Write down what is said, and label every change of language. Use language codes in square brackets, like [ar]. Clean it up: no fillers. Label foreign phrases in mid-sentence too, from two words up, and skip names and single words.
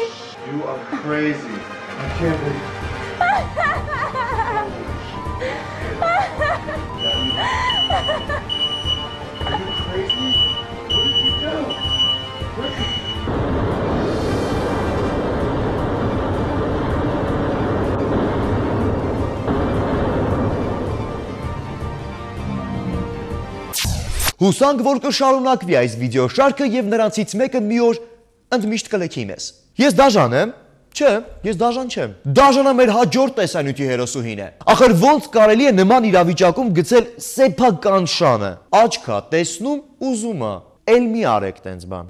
[en] You are crazy. I can't believe. Are you crazy? What did you do? What did you... [hy] Հուսանք, որ կշարունակվի այս վիդեո շարքը եւ նրանցից մեկը մի օր ընդմիշտ կլքի մեզ։ Ես դաժան եմ։ Չէ, ես դաժան չեմ։ Դաժանը մեր հաջորդ տեսանյութի հերոսուհին է։ Ախր ոնց կարելի է նման իրավիճակում գցել սեփական շանը։ Աչքա տեսնում, ուզում է։ Էլ մի արեք տենց բան։